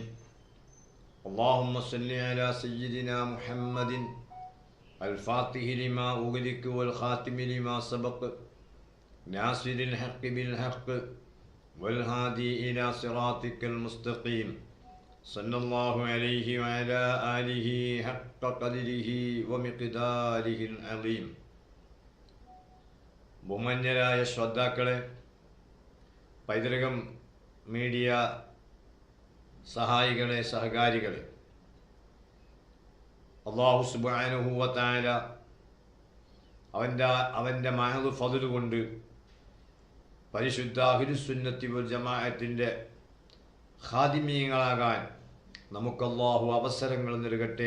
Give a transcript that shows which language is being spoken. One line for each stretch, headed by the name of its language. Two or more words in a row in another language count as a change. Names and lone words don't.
Arabic: اللهم صل على سيدنا محمد الفاتح لما أغلق والخاتم لما سبق ناصر الحق بالحق والهادي إلى صراطك المستقيم صلى الله عليه وعلى آله حق قدره ومقداره العظيم.
Malayalam: ബഹുമാന്യരായ ശ്രോതാക്കളെ, പൈതൃകം മീഡിയ സഹായികളെ, സഹകാരികളെ, അല്ലാഹു
Arabic: سبحانه وتعالى
Malayalam: അവൻ്റെ മഹദ് ഫദ്ൽ കൊണ്ട് പരിശുദ്ധ
Arabic: أهل السنة والجماعة
Malayalam: ഖാദിമീങ്ങളാകാൻ നമുക്ക് അല്ലാഹു അവസരങ്ങൾ നൽകട്ടെ.